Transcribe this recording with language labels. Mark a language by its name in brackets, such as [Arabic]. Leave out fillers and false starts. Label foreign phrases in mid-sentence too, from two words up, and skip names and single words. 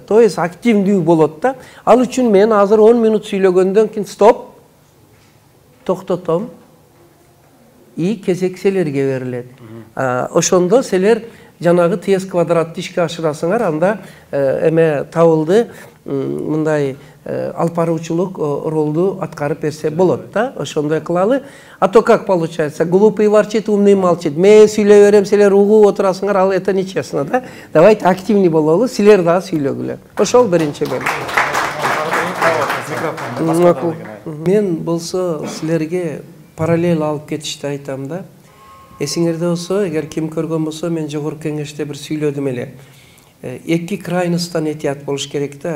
[Russian] То есть [Kyrgyz] активдүү болот да. Ал үчүн мен азыр 10 минут сүйлөгөндөн кийин стоп, токтотом. И кезек силерге берилет. Ошондо силер жанагы ТС квадратты ишке ашырасыңар, анда эме табылды мындай алпаруучулук ролду аткарып берсе болот да. Ошондой кылалы. [Russian] А то как получается? Глупый ворчит, умный молчит. [Kyrgyz] Мен сүйлөй берем, силер угуп отурасыңар, ал [Russian] это нечестно, [Kyrgyz] да? [Russian] Давайте активный [Kyrgyz] бололу, силер да сүйлөгүлө. Ошол биринчи бөлүм. Мен болсо силерге параллель алып кетишти айтам да. Эсиңерде болсо, эгер ким көргөн болсо, мен жогорку кеңеште бир сүйлөдүм эле. Эки крайносттан этият болуш керек да.